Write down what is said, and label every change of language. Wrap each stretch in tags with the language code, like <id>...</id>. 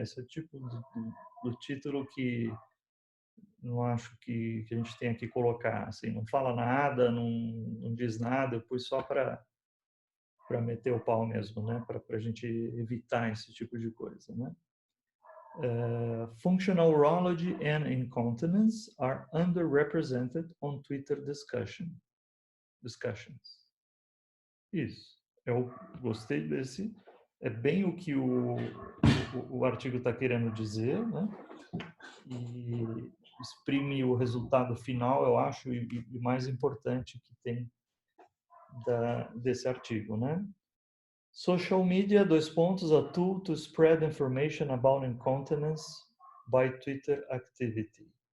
<pt>Esse é o tipo do título que não acho que a gente tenha que colocar, assim, não fala nada, não diz nada, eu pus só para meter o pau mesmo, né? Para a gente evitar esse tipo de coisa, né?</pt> <en>Functional urology and incontinence are underrepresented on Twitter discussions.</en> <pt>Isso. Eu gostei desse. É bem o que o artigo está querendo dizer, né? E exprime o resultado final, eu acho, e mais importante que tem desse artigo, né?</pt> <en>Social media,</en> <pt>dois pontos,</pt> <en>a tool to spread information about incontinence by Twitter activity.</en>